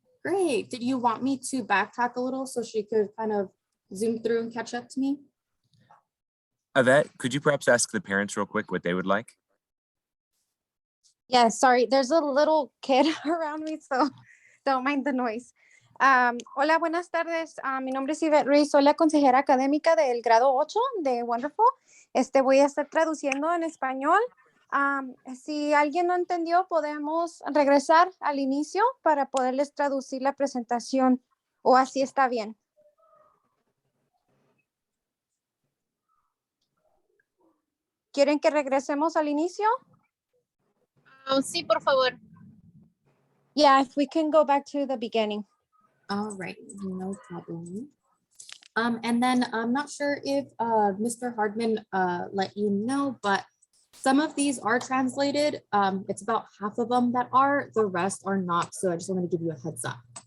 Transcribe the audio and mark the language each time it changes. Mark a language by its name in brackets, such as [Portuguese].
[English] Great. Did you want me to backtrack a little so she could kind of zoom through and catch up to me? Yvette, could you perhaps ask the parents real quick what they would like? Yeah, sorry, there's a little kid around me, so don't mind the noise. [Spanish] Hola, buenas tardes. Mi nombre es Yvette Ruiz, soy la consejera académica del grado 8 de Wonderful. Voy a estar traduciendo en español. Si alguien no entendió, podemos regresar al inicio para poderles traducir la presentación, o así está bien. ¿Quieren que regresemos al inicio? Sí, por favor. [English] Yeah, if we can go back to the beginning. All right, no problem. And then I'm not sure if Mr. Hardman let you know, but some of these are translated. It's about half of them that are, the rest are not. So I just wanted to give you a heads up.